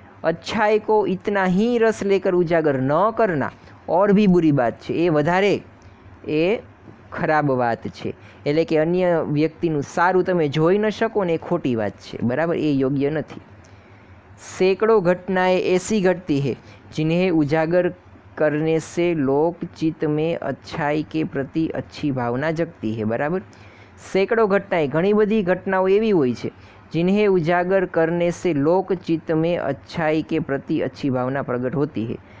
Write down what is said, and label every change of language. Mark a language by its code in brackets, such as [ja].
[hi] अच्छाई को इतना ही रस लेकर उजागर न करना और भी बुरी बात [gu] છે, એ વધારે એ ખરાબ વાત છે. એટલે કે અન્ય વ્યક્તિનું સારું તમે જોઈ ન શકો ને એ ખોટી વાત છે. બરાબર, એ યોગ્ય નથી. [hi] सैकड़ों घटनाएं ऐसी घटती है जिन्हें उजागर करने से लोक चित्त में अच्छाई के प्रति अच्छी भावना जगती है. बराबर, सैकड़ों घटनाएं, [gu] घनी बधी घटनाओं एवी होय छे [hi] जिन्हें उजागर करने से लोक चित्त में अच्छाई के प्रति अच्छी भावना प्रगट होती है.